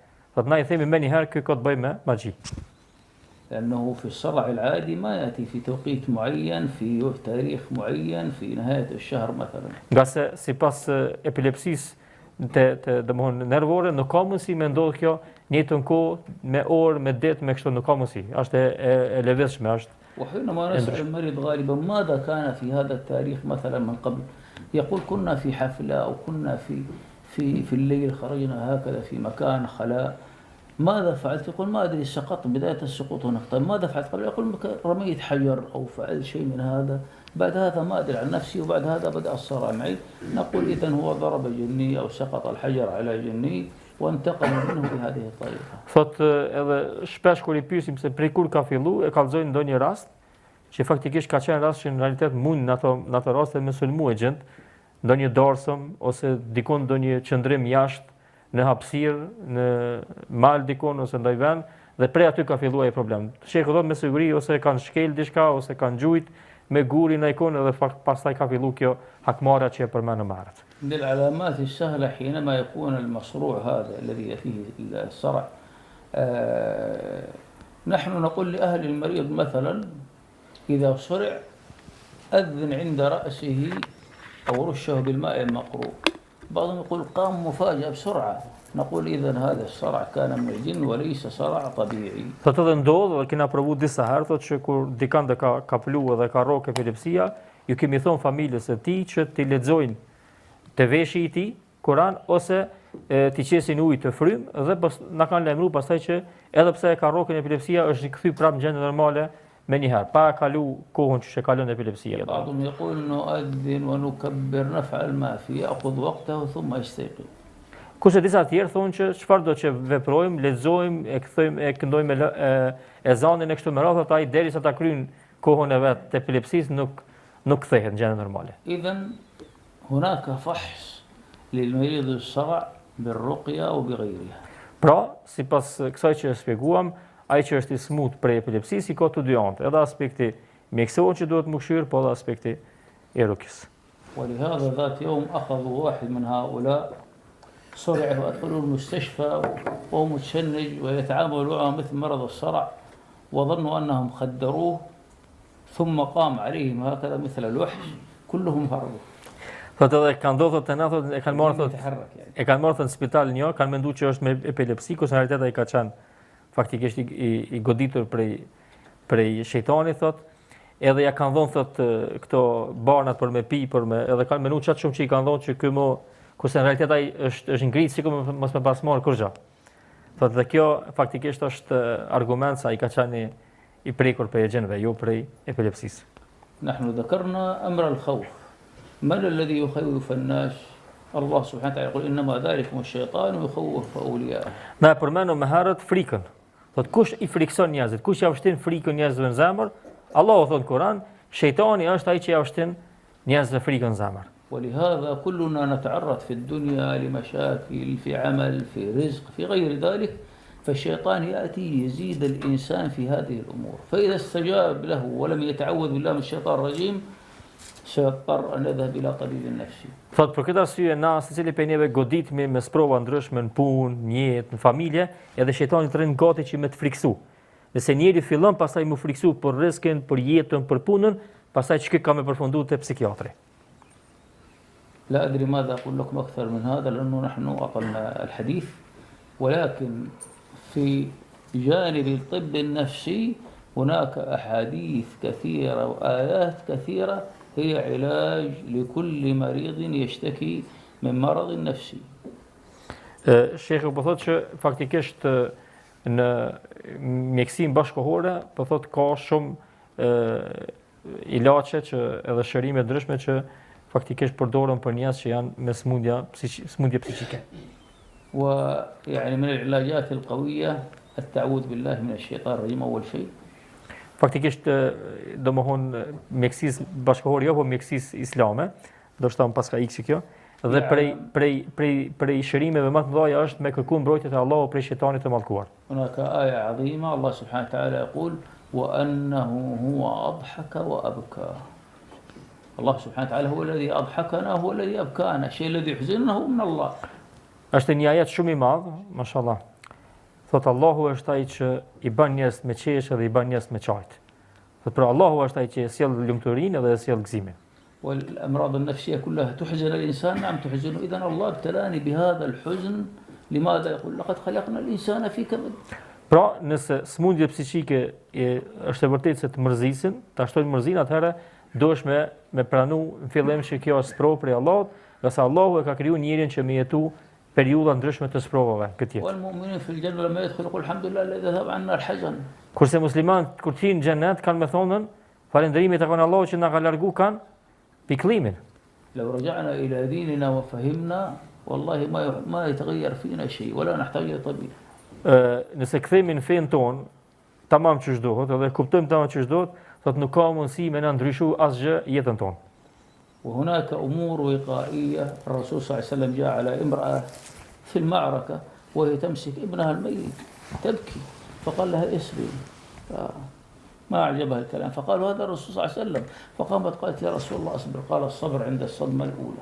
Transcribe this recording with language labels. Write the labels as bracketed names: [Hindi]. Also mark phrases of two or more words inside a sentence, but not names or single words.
[Albanian] Thotë na i themi më një herë kjo ka të bëjë me magji. [Arabic] لأنه في الصرع العادي ما يأتي في توقيت معين في تاريخ معين في نهاية الشهر مثلا. [Albanian] Nga se sipas epilepsisë domthonë nervore nuk ka mundësi me ndodh kjo në njëjtën kohë, me orë, me ditë, me kështu nuk ka mundësi. Është e lëvizshme, është. [Arabic] وحينما نسأل المريض غالبا ماذا كان في هذا التاريخ مثلا من قبل، يقول كنا في حفلة أو كنا في الليل خرجنا هكذا في مكان خلاء. ماذا فعلت؟ يقول ما أدري، سقطت بداية السقوط هناك. طيب ماذا فعلت قبل؟ يقول رميت حجر أو فعلت شيء من هذا، بعد هذا ما أدري عن نفسي وبعد هذا بدأ الصرع معي. نقول إذن هو ضرب جني أو سقط الحجر على جني وانتقم منه بهذه الطريقة. [Albanian] Thot edhe shpesh kur I pyesim se prej kur ka fillu, e kallëzojnë ndonjë rast që faktikisht ka qenë rast që në realitet mund në ato raste me sulmu e gjend, ndonjë dorsëm ose dikon ndonjë qëndrim jashtë në hapësirë, në mal dikon ose ndaj vend, dhe prej aty ka filluar ai problem. Sheku thot me siguri ose kanë shkel diçka ose kanë gjujt me gurin ai kon edhe pastaj ka filluar kjo hakmarrja që e përmendëm më herët. [Arabic] من العلامات السهلة حينما يكون المصروع هذا الذي فيه الصرع، نحن نقول لأهل المريض مثلا إذا صرع أذن عند رأسه أو رشه بالماء المقروء. بعضهم يقول قام مفاجأة بسرعة، نقول إذن هذا الصرع كان من الجن وليس صرع طبيعي. [Albanian] Thotë edhe ndodh, dhe kena provu disa herë, thotë që kur dikant ka plu dhe ka rrok epilepsia, ju kemi thonë familjes së tij që t'i lexojnë të veshi I tij Kur'an ose t'i qesin ujë të frym dhe na kanë lajmëruar pastaj që edhe pse e ka rrokën epilepsia është I kthy prapë në gjendje normale me një herë, pa kalu kohën që kalon epilepsia. [Arabic] بعضهم يقول نؤذن ونكبر نفعل ما في يأخذ وقته ثم يستيقظ. [Albanian] Kurse disa tjerë thonë që çfarë do që veprojmë, lexojmë, e kthejmë, e këndojmë ezanin e kështu me radhë, ai derisa ta kryjnë kohën e vet të epilepsisë nuk kthehet në gjendje normale. [Arabic] إذن هناك فحص للمريض الصرع بالرقية وبغيرها. [Albanian] Pra, sipas kësaj që shpjeguam, ai që është I smut prej epilepsisë ka të dy anë, edhe aspekti mjekësor që duhet mukshir, po edhe aspekti I rukjes. [Arabic] ولهذا ذات يوم أخذوا واحد من هؤلاء صرع وأدخلوه المستشفى وهو متشنج ويتعامل معه مثل مرض الصرع، وظنوا أنهم خدروه ثم قام عليهم هكذا مثل الوحش، كلهم هربوا. [Albanian] Thotë edhe kanë ndodhur të na thotë e kanë marrë në spital një, kanë menduar që është me epilepsi, kurse në realitet ai ka qenë faktikisht I goditur prej shejtanit thotë. Edhe ja kanë dhënë thotë këto barnat për me pi, edhe kanë menuar çat shumë që I kanë dhënë që ky kurse në realitet ai është ngritur sikur mos me pas marrë kurrë. Thotë dhe kjo faktikisht është argument sa I ka qenë I prekur prej gjinëve, jo prej epilepsisë. [Arabic] نحن ذكرنا أمر الخوف. من الذي يخوف الناس؟ الله سبحانه وتعالى يقول إنما ذلكم الشيطان يخوف أولياءه. [Albanian] Na e përmendëm më herët frikën. Thot kush i frikson njerëzit, kush ja vështin frikën njerëzve në zemër, Allahu thot në Kur'an, shejtani është ai që ja vështin njerëzve frikën në zemër. [Arabic] ولهذا كلنا نتعرض في الدنيا لمشاكل في عمل في رزق في غير ذلك، فالشيطان يأتي يزيد الإنسان في هذه الأمور، فإذا استجاب له ولم يتعوذ بالله من الشيطان الرجيم سيضطر أن يذهب إلى طبيب نفسي. [Albanian] Thot për këtë arsye na secili prej neve goditemi me sprova ndryshme në punë, në jetë, në familje, edhe shejtani të rrin gati që me të friksu. Nëse njëri fillon pastaj më friksu për rrezikun, për jetën, për punën, pastaj çka ka më përfunduar te psikiatri. [Arabic] لا أدري ماذا أقول لكم أكثر من هذا لأنه نحن أطلنا الحديث، ولكن في جانب الطب النفسي هناك أحاديث كثيرة وآيات كثيرة هي علاج لكل مريض يشتكي من مرض نفسي. [Albanian] Sheikhu po thotë që faktikisht në mjekësinë bashkëkohore po thotë ka shumë ilaçe që edhe shërime ndryshme që faktikisht përdoren për njerëz që janë me smundje psiqike. [Arabic] ويعني من العلاجات القوية التعوذ بالله من الشيطان الرجيم أول شيء. [Albanian] Faktikisht domthon mjekësisë bashkëkohore jo, po mjekësisë islame, ndoshta më paska iksi kjo. Dhe prej shërimeve më të mëdha është me kërkuar mbrojtje te Allahu prej shejtanit të mallkuar. [Arabic] هناك آية عظيمة الله سبحانه وتعالى يقول وأنه هو أضحك وأبكى. الله سبحانه وتعالى هو الذي أضحكنا هو الذي أبكانا، الشيء الذي يحزننا هو من الله. [Albanian] Është një ajet shumë i madh, mashallah. Thot Allahu është ai që i bën njerëz me qeshë dhe i bën njerëz me qajt. Thot pra Allahu është ai që sjell lumturinë dhe sjell gëzimin. [Arabic] والأمراض النفسية كلها تحزن الإنسان، نعم تحزنه، إذن الله ابتلاني بهذا الحزن لماذا؟ يقول لقد خلقنا الإنسان في كبد. [Albanian] Pra, nëse smundje psiqike është e vërtetë se të mërzisin, ta shtojnë mërzinë, atëherë duhesh me pranu në fillim që kjo është sprovë prej Allahut, nga sa Allahu e ka krijuar njerin që me jetu periudha ndryshme të sprovave këtë jetë. [Arabic] والمؤمنين في الجنة لما يدخل يقول الحمد لله الذي ذهب عنا الحزن. [Albanian] Kurse muslimanët kur të hyjnë në xhenet kanë me thonën, falënderimi tek Allahu që na ka largu kanë pikëllimin. [Arabic] لو رجعنا إلى ديننا وفهمنا والله ما يتغير فينا شيء ولا نحتاج إلى طبيب. [Albanian] Nëse kthehemi në fen ton, tamam ç'është duhet, edhe kuptojmë tamam ç'është duhet, thotë nuk ka mundësi me na ndryshu asgjë jetën tonë. [Arabic] وهناك أمور وقائية. الرسول صلى الله عليه وسلم جاء على امرأة في المعركة وهي تمسك ابنها الميت تبكي، فقال لها اسري، ما أعجبها الكلام، فقال هذا الرسول صلى الله عليه وسلم، فقامت قالت يا رسول الله أصبر، قال الصبر عند الصدمة الأولى.